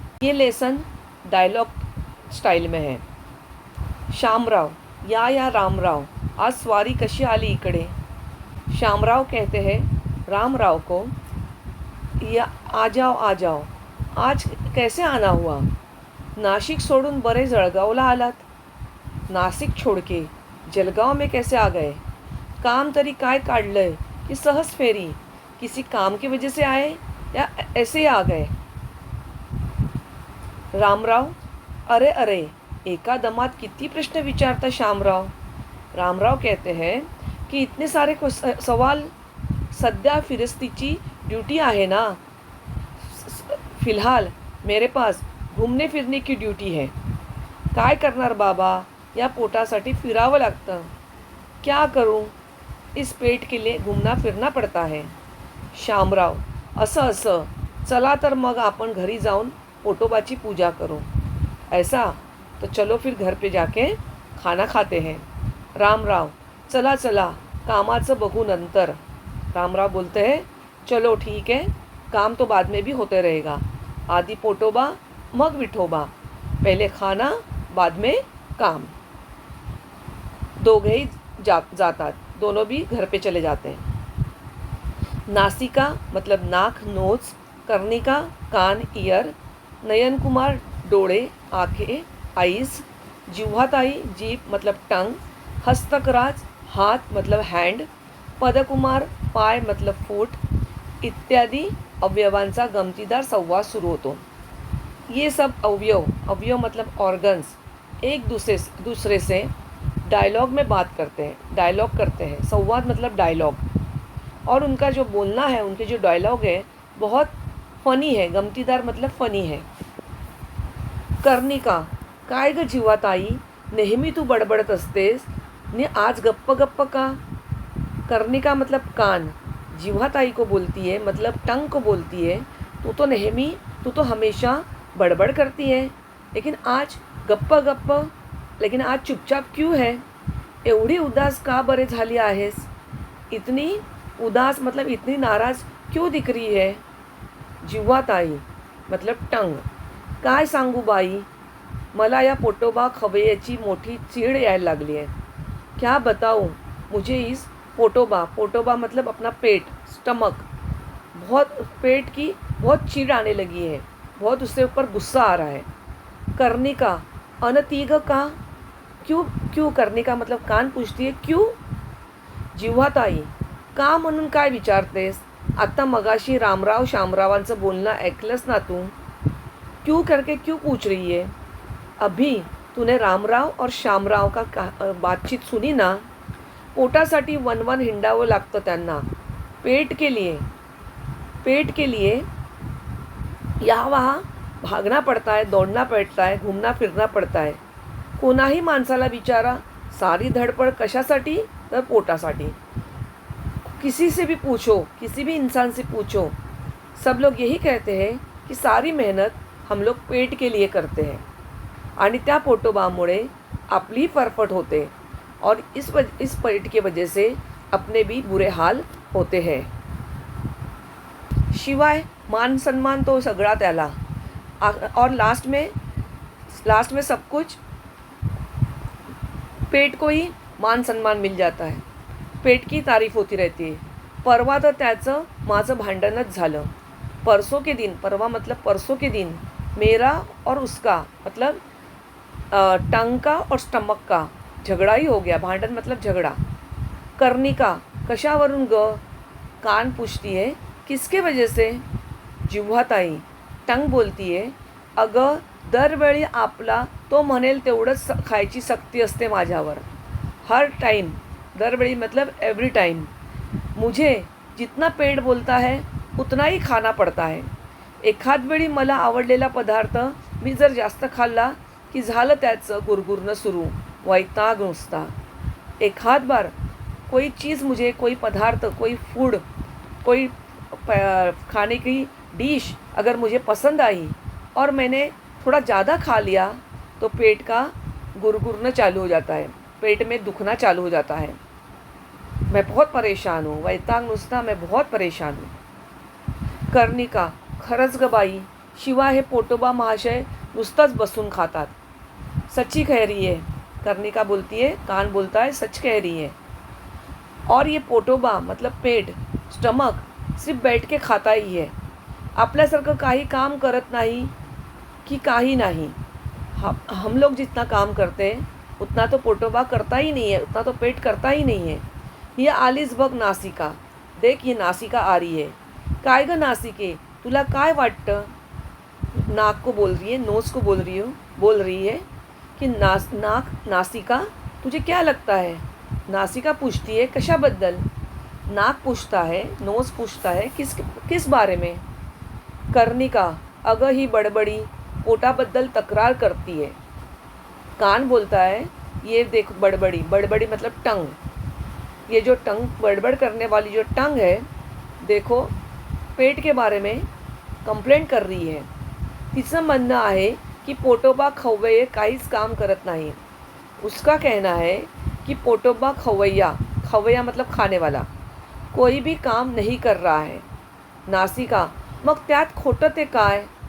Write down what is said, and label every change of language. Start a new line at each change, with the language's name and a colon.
Hindi: ये lesson dialogue style में है।
Marathi: शामराव या रामराव, आज स्वारी कशी आली इकडे।
Hindi: शामराव कहते हैं रामराव को, या आ जाओ, आज कैसे आना हुआ।
Marathi: नाशिक सोडून बरे जळगावला आलात।
Hindi: नाशिक छोड़ के जलगांव में कैसे आ गए।
Marathi: काम तरी काय काढलंय कि सहज फेरी,
Hindi: किसी काम की वजह से आए या ऐसे ही आ गए।
Marathi: रामराव, अरे एका दमात किती प्रश्न विचारता शामराव।
Hindi: रामराव कहते हैं कि इतने सारे सवाल,
Marathi: सध्या फिरस्तीची ड्यूटी आहे ना।
Hindi: फिलहाल मेरे पास घूमने फिरने की ड्यूटी है।
Marathi: काय करणार बाबा, या पोटासाठी फिरावं लागतं।
Hindi: क्या करूं, इस पेट के लिए घूमना फिरना पड़ता है।
Marathi: शामराव, असं चला तर मग आपण घरी जाऊन पोटोबाची पूजा करो।
Hindi: ऐसा तो चलो फिर घर पे जाके खाना खाते हैं।
Marathi: रामराव, चला कामाचं बघू नंतर।
Hindi: रामराव बोलते हैं चलो ठीक है, काम तो बाद में भी होते रहेगा।
Marathi: आदि पोटोबा मग विठोबा,
Hindi: पहले खाना बाद में काम।
Marathi: दोघेही जातात,
Hindi: दोनों भी घर पे चले जाते हैं।
Marathi: नासिका मतलब नाक नोज, कर्णिका कान ईयर, नयन कुमार डोळे आंखें आईज, जिव्हाताई जीभ मतलब टंग, हस्तकराज हाथ मतलब हैंड, पदकुमार पाय मतलब फूट इत्यादि अवयवांचा गमतीदार संवाद सुरू होतो।
Hindi: ये सब अवयव मतलब ऑर्गन्स एक दूसरे से डायलॉग में बात करते हैं। संवाद मतलब डायलॉग, और उनका जो बोलना है, उनके जो डायलॉग है बहुत फनी है। गमतीदार मतलब फनी है।
Marathi: कर्णिका, काय ग जीवाताई, नेहमी तू बडबडत असतेस ने आज गप्प का।
Hindi: कर्णिका मतलब कान, जिव्हाताई को बोलती है मतलब टंग को बोलती है, तू तो हमेशा बड़बड़ करती है, लेकिन आज गप्प, लेकिन आज चुपचाप क्यों है।
Marathi: एवढी उदास का बरे झाली आहेस।
Hindi: इतनी उदास मतलब इतनी नाराज क्यों दिख रही है।
Marathi: जिव्हाताई मतलब टंग, काय सांगू बाई, मला या पोटोबा खवय्याची मोठी चीड यायला लागली है।
Hindi: क्या बताऊँ मुझे इस पोटोबा मतलब अपना पेट, स्टमक, बहुत पेट की बहुत चीड़ आने लगी है, बहुत उससे ऊपर गुस्सा आ रहा है। कर्णिका,
Marathi: अनतीग का,
Hindi: क्यों कर्णिका मतलब कान पूछती है क्यों।
Marathi: जिव्हाताई, का म्हणून काय विचारतेस, आता मगाशी रामराव शामरावांचं बोलणं ऐकलंस ना तू।
Hindi: क्यों करके क्यों पूछ रही है। अभी तूने रामराव और शामराव का बातचीत सुनी ना।
Marathi: पोटासाठी वन हिंडावं लागतं त्यांना।
Hindi: पेट के लिए यहाँ वहाँ भागना पड़ता है, दौड़ना पड़ता है, घूमना फिरना पड़ता है।
Marathi: कोणाही माणसाला बिचारा सारी धडपड कशासाठी, तर पोटासाठी।
Hindi: किसी से भी पूछो, किसी भी इंसान से पूछो, सब लोग यही कहते हैं कि सारी मेहनत हम लोग पेट के लिए करते हैं
Marathi: आणि त्या पोटोबामुळे आपली फरफट होते
Hindi: और इस पेट की वजह से अपने भी बुरे हाल होते हैं।
Marathi: शिवाय मान सम्मान तो सगळा त्याला,
Hindi: और लास्ट में सब कुछ पेट को ही मान सम्मान मिल जाता है। पेट की तारीफ होती रहती है।
Marathi: परवा तर त्याचं माझं भांडणच झालं।
Hindi: परवा मतलब परसों के दिन मेरा और उसका मतलब टंग का और स्टमक का झगड़ा ही हो गया। भांडन मतलब झगड़ा। कर्णिका,
Marathi: कशावरून ग,
Hindi: कान पूछती है किसके वजह से।
Marathi: जिव्हाताई टंग बोलती आहे, अगं दरवेळी आपला तो म्हणेल तेवढंच खायची सक्ती असते माझ्यावर.
Hindi: हर टाइम, दरवेळी मतलब एवरी टाइम. मुझे जितना पेट बोलता है उतना ही खाना पडता है.
Marathi: एखाद वेळी मला आवडलेला पदार्थ मी जर जास्त खाल्ला की झालं त्याचं गुरगुरणं सुरू, वैताग नुसता.
Hindi: एखाद बार कोई चीज़ मुझे, कोई पदार्थ, कोई फूड, कोई खाने की डिश अगर मुझे पसंद आई और मैंने थोड़ा ज़्यादा खा लिया तो पेट का गुरगुरना चालू हो जाता है, पेट में दुखना चालू हो जाता है. मैं बहुत परेशान हूँ,
Marathi: वैताग नुसता,
Hindi: मैं बहुत परेशान हूँ.
Marathi: कर्णिका खरंच ग बाई, शिवाय हे पोटोबा महाशय नुसतंच बसून खातात.
Hindi: सच्ची कह रही है, कर्णिका बोलती है, कान बोलता है सच कह रही है. और ये पोटोबा मतलब पेट, स्टमक सिर्फ बैठ के खाता ही है.
Marathi: आपल्यासारखं काही काम करत नाही की काही नाही.
Hindi: हम लोग जितना काम करते हैं उतना तो पोटोबा करता ही नहीं है, उतना तो पेट करता ही नहीं है. ये
Marathi: आलीच बघ
Hindi: नासिका, देख ये नासिका आ रही है.
Marathi: काय ग नासिके, तुला काय वाटतं?
Hindi: नाक को बोल रही है, नोज़ को बोल रही है कि नासिका तुझे क्या लगता है? नासिका पूछती है
Marathi: कशाबद्दल?
Hindi: नाक पूछता है, नोज़ पूछता है किस बारे में?
Marathi: कर्णिका अगं ही बडबडी पोटाबद्दल तक्रार करती है.
Hindi: कान बोलता है ये देख बड़बड़ी, बड़बड़ी मतलब टंग. ये जो टंग बड़बड़ करने वाली जो टंग है, देखो पेट के बारे में कंप्लेंट कर रही है.
Marathi: तिचं म्हणणं आहे की पोटोबा खवय्ये काहीच काम करत नाही.
Hindi: उसका कहना है कि पोटोबा खवय्या मतलब खाने वाला कोई भी काम नहीं कर रहा है.
Marathi: नासिका मग त्यात खोटं ते काय?